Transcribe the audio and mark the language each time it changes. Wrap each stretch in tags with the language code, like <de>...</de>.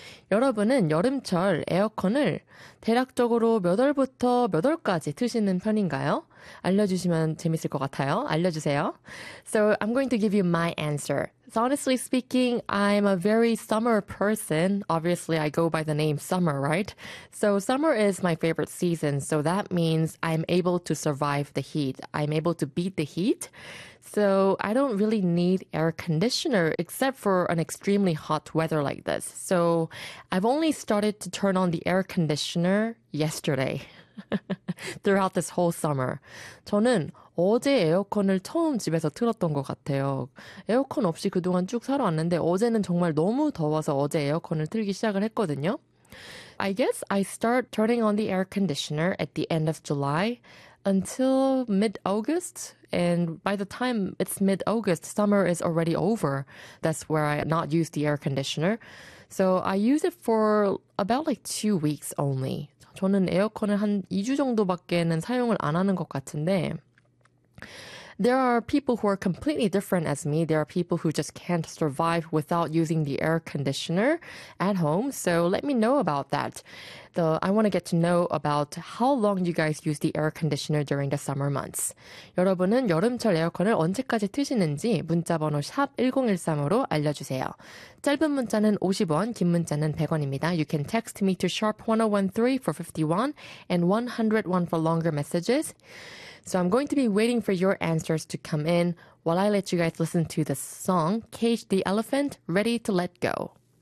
<ko>여러분은 여름철 에어컨을 대략적으로 몇 월부터 몇 월까지 트시는 편인가요? 알려주시면 재밌을 것 같아요. 알려주세요.</ko> <en>So I'm going to give you my answer. So honestly speaking, I'm a very summer person. Obviously, I go by the name summer, right? So summer is my favorite season. So that means I'm able to survive the heat. I'm able to beat the heat. So I don't really need air conditioner except for an extremely hot weather like this. So I've only started to turn on the air conditioner yesterday. Throughout this whole summer.</en> <ko>저는 어제 에어컨을 처음 집에서 틀었던 것 같아요. 에어컨 없이 그동안 쭉 살아왔는데 어제는 정말 너무 더워서 어제 에어컨을 틀기 시작을 했거든요.</ko> <en>I guess I start turning on the air conditioner at the end of July until mid-August. And by the time it's mid-August, summer is already over. That's where I not use the air conditioner. So I use it for about like 2 weeks only.</en> <ko>저는 에어컨을 한 2주 정도밖에는 사용을 안 하는 것 같은데.</ko> <en>There are people who are completely different as me. There are people who just can't survive without using the air conditioner at home. So let me know about that. I want to get to know about how long you guys use the air conditioner during the summer months.</en> <ko>여러분은 여름철 에어컨을 언제까지 트시는지 문자번호 샵 1013으로 알려주세요. 짧은 문자는 50원, 긴 문자는 100원입니다.</ko> <en>You can text me to sharp 1013 for 51 and 101 for longer messages. So I'm going to be waiting for your answers to come in while I let you guys listen to the song Cage the Elephant, Ready to Let Go.</en>